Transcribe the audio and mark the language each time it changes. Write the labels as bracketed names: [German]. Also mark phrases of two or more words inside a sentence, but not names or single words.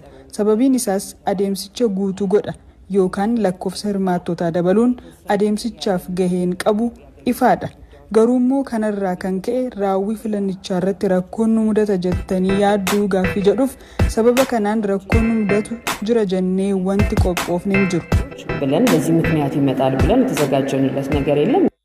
[Oromo] Sababiin isaas adeemsicha guutuu godha yookaan lakkoofsa hirmaattotaa dabaluun adeemsichaaf gaheen qabu ifaadha. Garuummoo kanarraa kan ka'e raawwii filannichaa irratti rakkoon nu mudata jettanii yaadduu gaaffii jedhuuf sababa kanaan rakkoon nu mudatu jira jennee wanti qophoofne hin jiru. [Amharic] ብለን በዚህ ምክንያት ይመጣል ብለን የተዘጋጀንለት ነገር የለም።